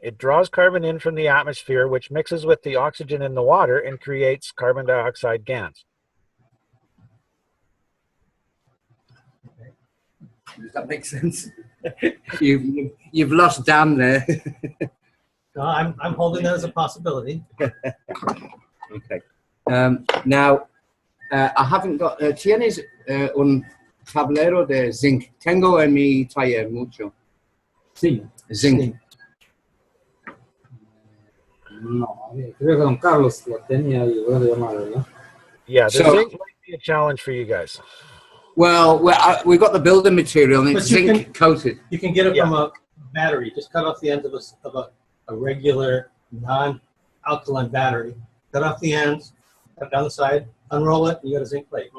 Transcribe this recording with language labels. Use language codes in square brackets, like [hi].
[en] It draws carbon in from the atmosphere, which mixes with the oxygen in the water and creates carbon dioxide GANs. Does that make sense? You've lost Dan there. No, I'm holding that as a possibility. Okay. Now, I haven't got... [es] ¿Tienes un tablero de zinc? Tengo en mi taller mucho. Sí. Zinc. No, creo que don Carlos lo tenía y voy a llamar, ¿verdad? [en] Yeah, the zinc might be a challenge for you guys. Well, we've got the building material and it's zinc coated. You can get it from a battery. Just cut off the ends of a regular non-alkaline battery. Cut off the ends, cut down the side, unroll it, and you got a zinc plate.